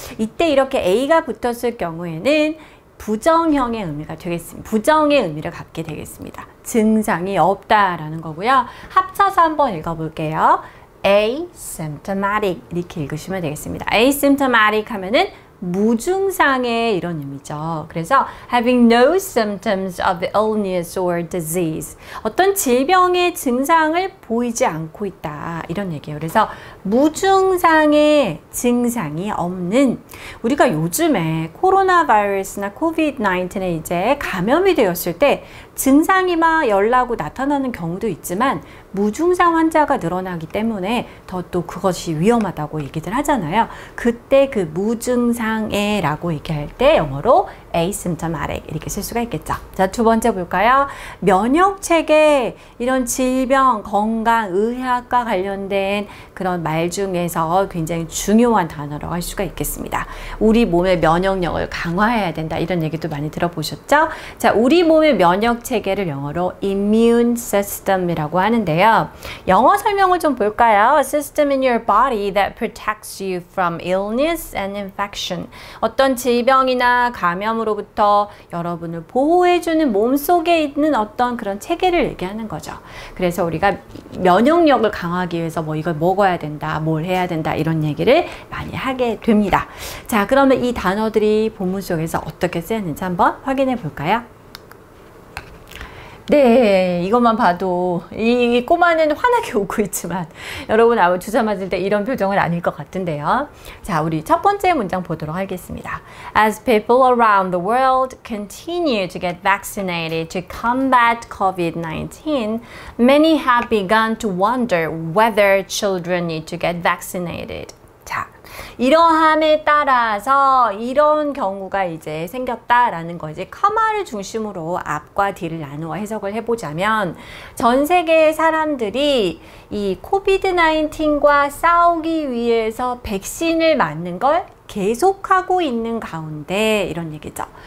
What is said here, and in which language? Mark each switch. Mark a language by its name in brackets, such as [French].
[Korean] 이때 이렇게 A가 붙었을 경우에는 부정형의 의미가 되겠습니다. 부정의 의미를 갖게 되겠습니다. 증상이 없다라는 거고요. 합쳐서 한번 읽어볼게요. asymptomatic 이렇게 읽으시면 되겠습니다. asymptomatic 하면은 무증상의 이런 의미죠. 그래서 [English] having no symptoms of illness or disease. [Korean] 어떤 질병의 증상을 보이지 않고 있다. 이런 얘기예요. 그래서 무증상의 증상이 없는, 우리가 요즘에 코로나 바이러스나 코비드-19에 이제 감염이 되었을 때 증상이 막 열나고 나타나는 경우도 있지만 무증상 환자가 늘어나기 때문에 더 또 그것이 위험하다고 얘기들 하잖아요. 그때 그 무증상의 라고 얘기할 때 영어로 asymptomatic 이렇게 쓸 수가 있겠죠. 자, 두 번째 볼까요? 면역체계, 이런 질병, 건강, 의학과 관련된 그런 말 중에서 굉장히 중요한 단어라고 할 수가 있겠습니다. 우리 몸의 면역력을 강화해야 된다. 이런 얘기도 많이 들어보셨죠? 자, 우리 몸의 면역체계를 영어로 immune system이라고 하는데요. 영어 설명을 좀 볼까요? [English] System in your body that protects you from illness and infection. [Korean] 어떤 질병이나 감염으로부터 여러분을 보호해주는 몸속에 있는 어떤 그런 체계를 얘기하는 거죠. 그래서 우리가 면역력을 강화하기 위해서 뭐 이걸 먹어야 된다, 뭘 해야 된다, 이런 얘기를 많이 하게 됩니다. 자, 그러면 이 단어들이 본문 속에서 어떻게 쓰였는지 한번 확인해 볼까요? 네, 이것만 봐도 이 꼬마는 환하게 웃고 있지만 여러분 아마 주사 맞을 때 이런 표정은 아닐 것 같은데요. 자, 우리 첫 번째 문장 보도록 하겠습니다. [English] As people around the world continue to get vaccinated to combat COVID-19, many have begun to wonder whether children need to get vaccinated. [Korean] 자, 이러함에 따라서 이런 경우가 이제 생겼다라는 거지. 커마를 중심으로 앞과 뒤를 나누어 해석을 해보자면 전 세계의 사람들이 이 코비드-19과 싸우기 위해서 백신을 맞는 걸 계속하고 있는 가운데 이런 얘기죠.